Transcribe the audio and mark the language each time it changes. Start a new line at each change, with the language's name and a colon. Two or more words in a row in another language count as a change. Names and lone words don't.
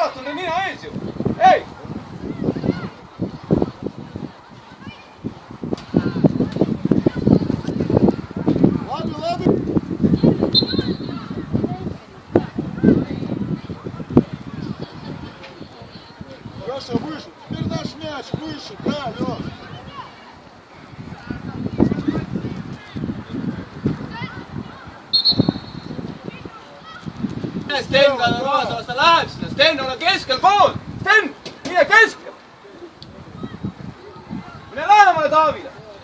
Estonian: on nina ees ju. Hei!
Russian: Ладно, ладно. Леша, выше. Теперь наш мяч. Выше. Да, Леша.
Estonian: Sten peale kaasa, las ta läheb sinna. Sten, ole keskel pool. Sten, mine keskel. Mine lähemale Taavile.